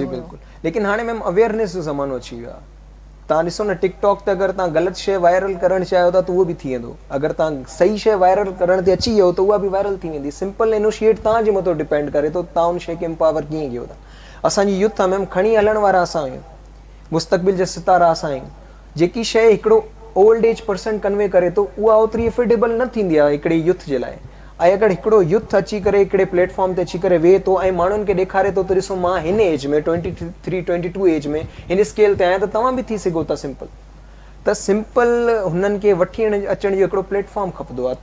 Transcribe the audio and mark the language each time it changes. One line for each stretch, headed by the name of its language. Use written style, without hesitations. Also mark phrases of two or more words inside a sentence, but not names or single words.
Sindhi: बिल्कुलु, लेकिन हाणे मैम अवेयरनेस जो ज़मानो अची वियो आहे। तव्हां ॾिसो न टिकटॉक ते अगरि तव्हां ग़लति शइ वायरल करणु चाहियो था त उहो बि थी वेंदो, अगरि तव्हां सही शइ वायरल करण ते अची वियो त उहा बि वायरल थी वेंदी।
English: simple initiate
Sindhi: तव्हांजे मथां डिपेंड करे थो तव्हां उन शइ खे एम्पावर कीअं कयो था। असांजी यूथ आहे मैम, खणी हलण वारा असां आहियूं, मुस्तक़बिल जा सितारा असां आहियूं। जेकी शइ हिकिड़ो
English: old age person
Sindhi: कन्वे करे थो उहा ओतिरी एफोर्डेबल न थींदी आहे हिकिड़े यूथ जे लाइ, ऐं अगरि हिकिड़ो यूथ अची करे हिकिड़े प्लेटफॉर्म ते अची करे वेहे थो ऐं माण्हुनि खे ॾेखारे थो त ॾिसो मां हिन एज में 23-22 एज में हिन स्केल ते आहियां त तव्हां बि थी सघो था सिंपल, त सिंपल हुननि खे वठी अचण जो हिकिड़ो प्लेटफॉर्म खपंदो आहे।